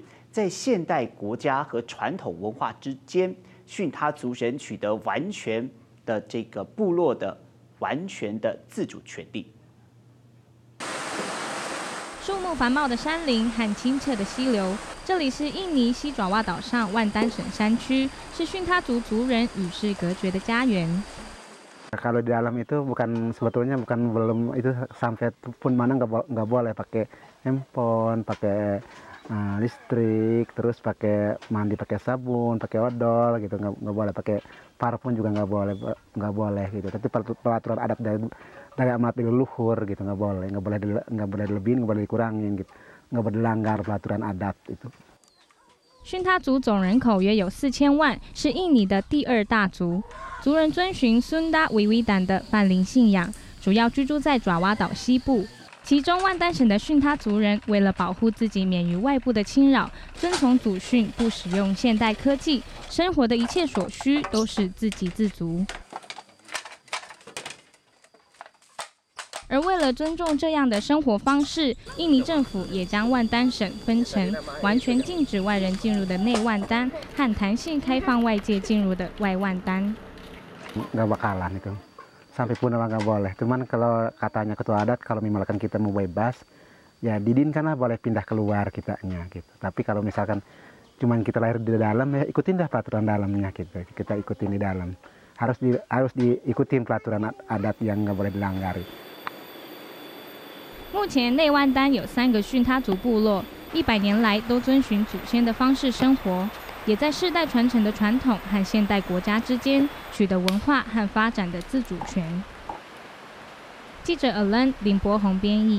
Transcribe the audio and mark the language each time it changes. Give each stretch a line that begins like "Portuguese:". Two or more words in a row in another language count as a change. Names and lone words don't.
Chinese: 在现代国家和传统文化之间，巽他族人取得完全的这个部落的完全的自主权利。树木繁茂的山林和清澈的溪流，这里是印尼西爪哇岛上万丹省山区，是巽他族族人与世隔绝的家园。
Indonesian: Kalau di dalam itu sebetulnya bukan belum itu sampai pun mana nggak boleh pakai handphone, pakai listrik, terus pakai mandi pakai sabun, pakai odol gitu, nggak boleh pakai parfum juga nggak boleh gitu. Tapi peraturan adat dari amat leluhur gitu nggak boleh dilebihin, nggak boleh dikurangin gitu, nggak boleh dilanggar peraturan adat itu.
Chinese: 巽他族总人口约有4000万，是印尼的第2大族。族人遵循孙达维维丹的泛灵信仰，主要居住在爪哇岛西部。其中万丹省的巽他族人为了保护自己免于外部的侵扰，遵从祖训，不使用现代科技，生活的一切所需都是自给自足。而为了尊重这样的生活方式，印尼政府也将万丹省分成完全禁止外人进入的内万丹和弹性开放外界进入的外万丹。
Indonesian: Nggak bakalan itu, sampai pun nggak boleh. Cuman kalau katanya ketua adat, kalau misalkan kita mau bebas, ya diizinkanlah boleh pindah keluar kitanya gitu. Tapi kalau misalkan cuman kita lahir di dalam, ya ikutin dah peraturan dalamnya gitu. Kita ikutin di dalam. Harus diikutin peraturan adat yang nggak boleh dilanggar.
Chinese: 目前内万丹有3个巽他族部落，100年来都遵循祖先的方式生活，也在世代传承的传统和现代国家之间取得文化和发展的自主权。记者 Alan 林柏宏编译。